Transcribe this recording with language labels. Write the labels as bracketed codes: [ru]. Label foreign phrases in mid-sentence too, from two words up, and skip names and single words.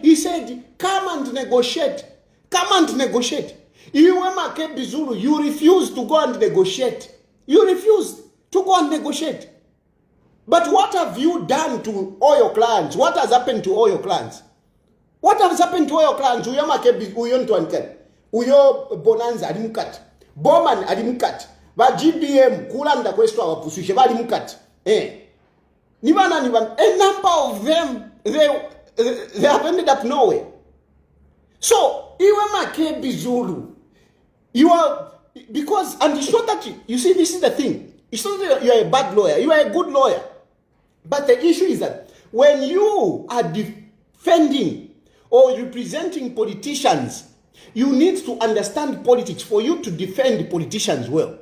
[en] He said, come and negotiate. Come and negotiate. You Makebi Zulu, you refused to go and negotiate. You refused to go and negotiate. But what have you done to all your clients? What has happened to all your clients? What has happened to all your clients? [bem] Uyo Makebi, Uyo Ntwanken, Uyo Bonanza, Adimukat, Bowman, Adimukat, Ba GBM, Kulanda Questo, Pusushe, Adimukat. Nibana, [en] a number of them, they have ended up nowhere. So, [bem] Iwe Makebi Zulu, [en] you are, because, and it's not that you see, this is the thing. It's not that you are a bad lawyer, you are a good lawyer. But the issue is that when you are defending or representing politicians, you need to understand politics for you to defend politicians well.